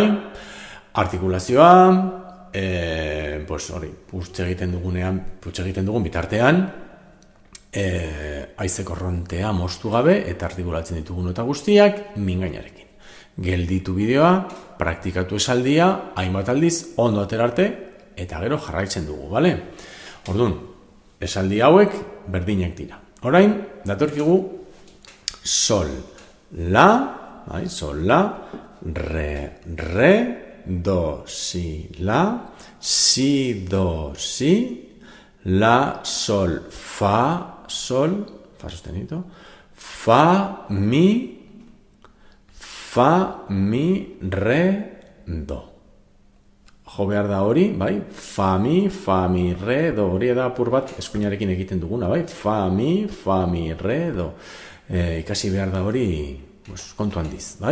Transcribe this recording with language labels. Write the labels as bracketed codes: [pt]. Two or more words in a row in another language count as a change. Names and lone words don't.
[eu] Artikulazioa, hori, putxe egiten dugun bitartean, haize korrontea moztu gabe eta artikulatzen ditugun nota guztiak mingainarekin. Gelditu bideoa, praktikatu esaldia, hainbat aldiz, ondo aterarte, eta gero jarraitzen dugu, bale? Orduan, esaldi hauek berdinak dira. Orain, datorkigu sol, la, sol, la, re, do, si, la, si, do, si, la, sol, [es] fa sostenido, [eu] fa, mi, re, do. Jo behar da hori, bai? Fa, mi, re, do. Hori da apur bat eskuinarekin egiten duguna, bai? Fa, mi, re, do. Ikasi behar da hori kontu handiz, bai?